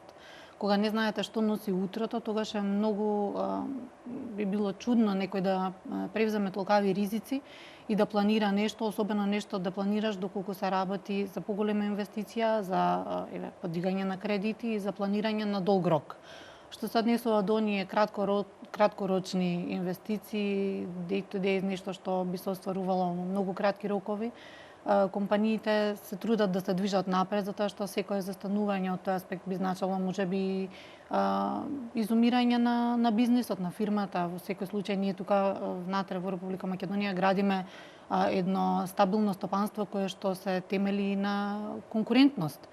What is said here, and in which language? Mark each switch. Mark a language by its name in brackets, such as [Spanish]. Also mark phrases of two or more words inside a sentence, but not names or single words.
[Macedonian] Кога не знаете што носи утрото, тогаш е многу би било чудно некој да превземе толкави ризици и да планира нешто, особено нешто да планираш доколку се работи за поголема инвестиција, за подигање на кредити и за планирање на долг рок. Што се однесува до оние краткорочни инвестиции, [English] day to day, [Macedonian] нешто што би се остварувало во многу кратки рокови, компаниите се трудат да се движат напред, затоа што секое застанување од тој аспект би значило можеби изумирање на бизнисот, на фирмата. Во секој случај ние тука внатре во Република Македонија градиме едно стабилно стопанство кое што се темели на конкурентност.